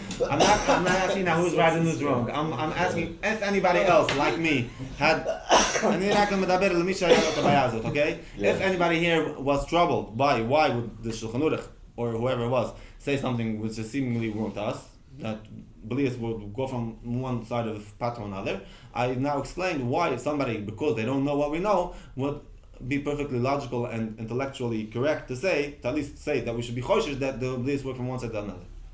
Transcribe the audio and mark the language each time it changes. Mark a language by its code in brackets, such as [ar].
[en] I'm not asking now who's right and who's wrong. I'm asking if anybody else, like me, had... [he] אני רק מדבר למי שהיה לו את הבעיה הזאת, okay? [en] If anybody here was troubled by why would the Shulchan Aruch, or whoever it was, say something which is seemingly wrong to us, that blias would go from one side of the path to another. I now explained why somebody, because they don't know what we know, would be perfectly logical and intellectually correct to at least say that we should be choshesh that the blias work from one side to another.